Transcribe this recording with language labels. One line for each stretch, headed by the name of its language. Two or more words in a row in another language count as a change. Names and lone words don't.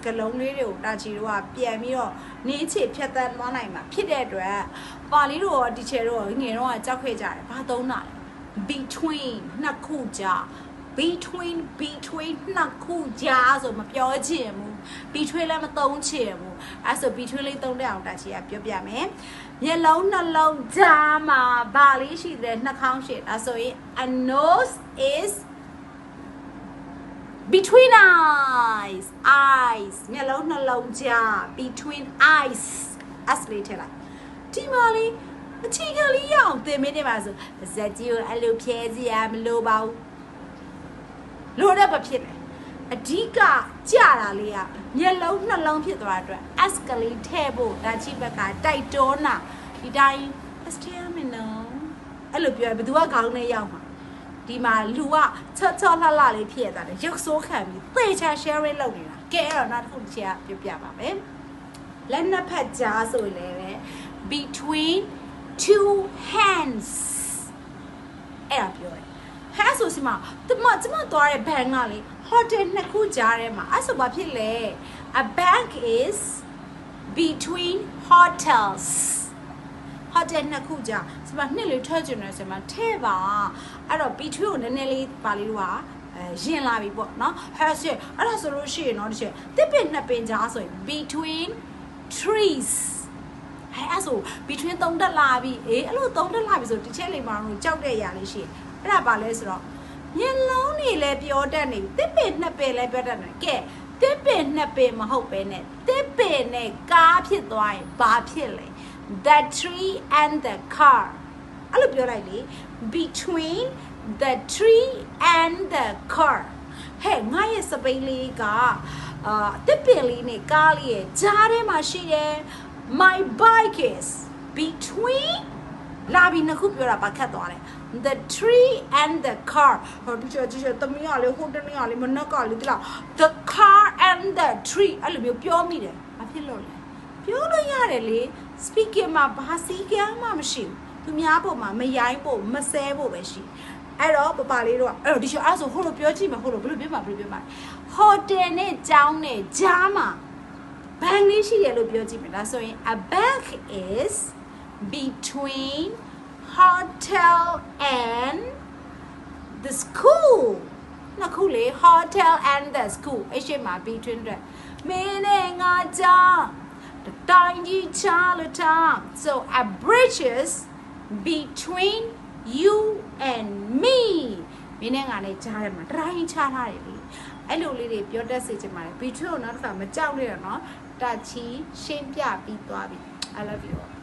Burmese: ကားလုံးလေးတွေကိုတချီတို့ကပြန်ပြီးတော့နေချေဖြတ်သန်းသွားနိုင်မှာဖြစ်တဲ့အတွက်ပါဠိတို့ရောတီချာတို့ရောငယ်တုန်းကကြောက်ခဲ့ကြတယ်ဘာသုံးတာလဲ between နှစ်ခုကြား between နှစ်ခုကြားဆိုမပြောချင်ဘူး between လည်းမသုံးချင်ဘူးအဲဆို between လေးသုံးတဲ့အောင်တချီကပြောပြမယ်မျက်လုံးနှလုံးကြားမှာဘာလေးရှိတယ်နှာခေါင်းရှိဒါဆိုရင်
English: a nose is between eyes
Burmese: မျက်လုံးနှလုံးကြား
English: between eyes
Burmese: as လေးထည့်လိုက်ဒီမှာလေးအချီကလေးရအောင်သင်ပေးနေပါဆိုဇက်ကြီးကိုအဲ့လိုဖြဲစီရမလို့ပါဘူးလို့ တော့ဖြစ်တယ်အဓိကကြတာလေးကမျက်လုံးနှလုံးဖြစ်သွားတဲ့အတွက် as ကလေးထည့်ဖို့ဒါချိဘက်ကတိုက် တွန်းတာဒီတိုင်း as ထည့်ရမယ်နော်အဲ့လိုပြောဘယ်သူကခေါင်းနဲ့ရောက်မှာဒီမှာလူကချော့လှလှလေးဖြစ်သွားတယ်ရုပ်ဆိုးခံပြီးသေချာ sharing လုပ်နေတာကဲအဲ့တော့နောက်တစ်ခုချာပြောပြပါမယ်လက်နှစ်ဖက်ကြားဆိုရင်လည်း
English: between two hands
Burmese: အဲ့ဒါပြောတယ်ဟဲ့ဆိုစီမကျမသွားတဲ့ဘဏ်ကလေဟိုတယ်နှစ်ခုကြားထဲမှာအဲ့ဆိုဘာဖြစ်လဲ
English: a bank is between hotels
Burmese: ဟိုတယ်နှစ်ခုကြားစီမနှစ်လေးထွက်ကျင်တယ်စီမထဲပါအဲ့တော့ between ကိုနည်းနည်းလေးပါလေးတော့ရင်လာပြီပေါ့နော်ဟဲ့ဆိုအဲ့ဒါဆိုလို့ရှိရင်တော့တစ်ချက်တစ်ပင်နှစ်ပင်ကြားဆိုရင်
English: between trees
Burmese: အဲ့ဆို between သုံးတက်လာပြီအဲ့လိုသုံးတက်လာပြီဆိုတစ်ချက်လေးမှတော့ကြောက်တဲ့အရာလေးရှိတယ်အဲ့ဒါပါလဲဆိုတော့မျက် လုံးတွေလည်းပြောတတ်နေပြီတစ်ပင်နှစ်ပင်လည်းပြောတတ်နေကဲတစ်ပင်နှစ်ပင်မဟုတ်ပဲနဲ့တစ်ပင်နဲ့ကားဖြစ်သွားရင်ဘာဖြစ်လဲ
English: the tree and the car
Burmese: အဲ့လိုပြောလိုက် လေ
English: between the tree and the car
Burmese: ဟဲ့ငါရဲ့စပိန်လေးကတစ်ပင်လေးနဲ့ကားလေးရဲ့ကြားထဲမှာရှိတယ်
English: my bike is between
Burmese: လာပြီး နှစ်ခုပြောတာပါခတ်သွားတယ်
English: the tree and the car
Burmese: ဟိုဒီချာတမီးရလေဟိုတနေ့ကလေမနက်ကလေဒီလား
English: the car and the tree
Burmese: အဲ့လိုမျိုးပြောမိတယ်ဘာဖြစ်လို့လဲပြောလို့ရတယ်လေ speaking မှာဘာစီကမှမရှိဘူးသူများပုံမှာမရိုင်းဖို့မဆဲဖို့ပဲရှိအဲ့တော့ပပလေးတို့ကအဲ့တော့ဒီချာအဲ့ဆိုဟိုလိုပြောကြည့်မယ်ဟိုလိုဘယ်လိုပြောမှာဟိုတယ်နဲ့ကျောင်းနဲ့ကြားမှာဘန်လေးရှိတယ်လို့ပြောကြည့်မယ်ဒါဆိုရင်
English: a bank is between hotel and the school
Burmese: နှစ်ခုလေ
English: hotel and the school
Burmese: အဲ့ရှိမှာ between တဲ့မင်းနဲ့ငါကြားတိုင်းကြီးချလို့ထား
English: so a bridge is between you and me
Burmese: မင်းနဲ့ငါနဲ့ကြားထဲမှာတိုင်းချထားတယ်လေအဲ့လိုလေးတွေပြောတတ်စေချင်ပါတယ် between ကိုနောက်တစ်ခါမကြောက်နဲ့တော့နော်တချီရှင်းပြပြီးသွားပြီ
English: I love you